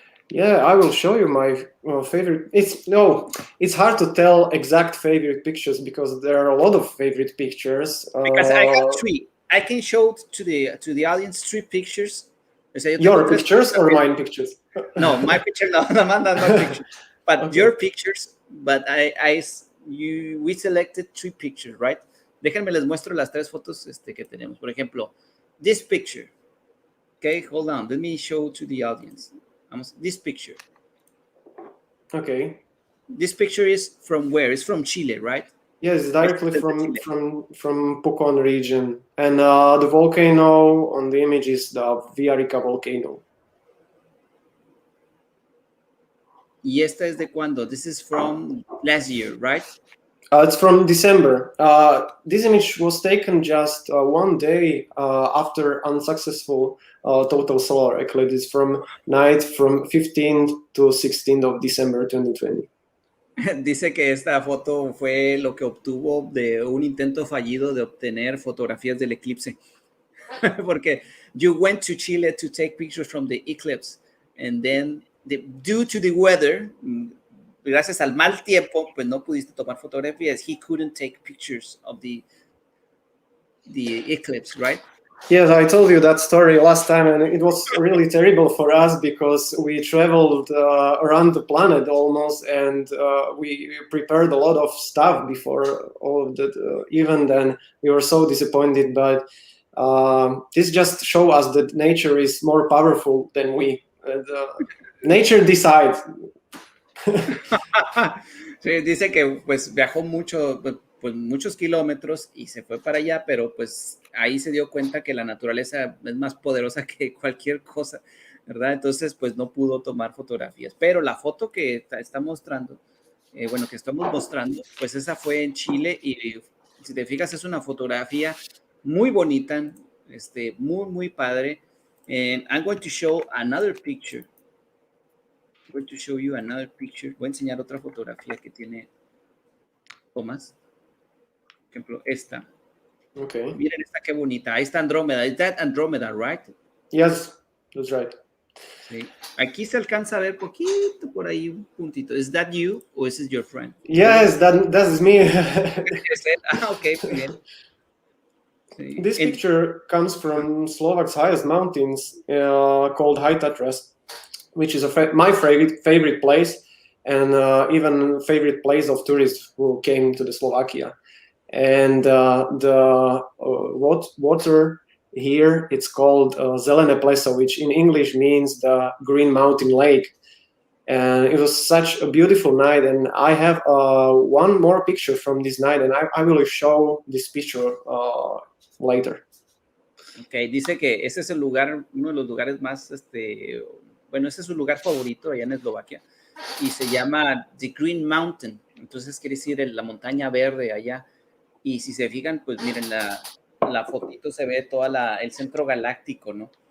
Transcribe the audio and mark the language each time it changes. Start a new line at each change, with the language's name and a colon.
English: Yeah, I will show you my favorite. It's hard to tell exact favorite pictures because there are a lot of favorite pictures. Because I have 3. I can show to the audience 3 pictures.
Spanish: O sea,
English: your pictures or mine pictures? No, my picture, no, not my picture. But okay. Your pictures, but we selected 3 pictures, right?
Spanish: Déjenme les muestro las 3 fotos que tenemos. Por ejemplo,
English: this picture. Okay, hold on. Let me show to the audience. This picture. Okay. This picture is from where? It's from Chile, right? Yes, directly from Pucón region. And the volcano on the image is the Villarrica volcano.
Spanish: ¿Y esta es de cuándo?
English: This is from last year, right? It's from December. This image was taken just one day after unsuccessful total solar eclipse from 15th to 16th of December 2020.
Spanish: Dice que esta foto fue lo que obtuvo de un intento fallido de obtener fotografías del eclipse. Porque
English: you went to Chile to take pictures from the eclipse, and then due to the weather,
Spanish: gracias al mal tiempo, pues no pudiste tomar fotografías.
English: He couldn't take pictures of the eclipse, right? Yes, I told you that story last time, and it was really terrible for us because we traveled around the planet almost, and we prepared a lot of stuff before all of that event, and we were so disappointed. But this just shows us that nature is more powerful than we. Nature decides.
Spanish: Sí, dice que pues viajó pues muchos kilómetros y se fue para allá, pero pues ahí se dio cuenta que la naturaleza es más poderosa que cualquier cosa, ¿verdad? Entonces pues no pudo tomar fotografías, pero la foto que está mostrando, que estamos mostrando, pues esa fue en Chile, y si te fijas es una fotografía muy bonita, muy, muy padre.
English: And I'm going to show another picture. I'm going to show you another picture.
Spanish: Voy a enseñar otra fotografía que tiene Tomás. Por ejemplo, esta. Okay. Miren esta, qué bonita. Ahí está Andrómeda.
English: Is that Andrómeda, right? Yes, that's right.
Spanish: Sí. Aquí se alcanza a ver poquito por ahí, un puntito.
English: ¿Is that you or is it your friend? Yes, that is me.
Spanish: ¿Es él? Ah, ok, muy bien. Sí.
English: This picture comes from Slovak's highest mountains called High Tatras, which is my favorite place, and even favorite place of tourists who came to the Slovakia. And the water here, it's called Zelene Pleso, which in English means the Green Mountain Lake. And it was such a beautiful night, and I have one more picture from this night, and I will show this picture later.
Spanish: Ok, dice que ese es el lugar, uno de los lugares más, bueno, ese es su lugar favorito allá en Eslovaquia, y se llama The Green Mountain, entonces quiere decir la montaña verde allá, y si se fijan, pues miren, la fotito se ve el centro galáctico, ¿no?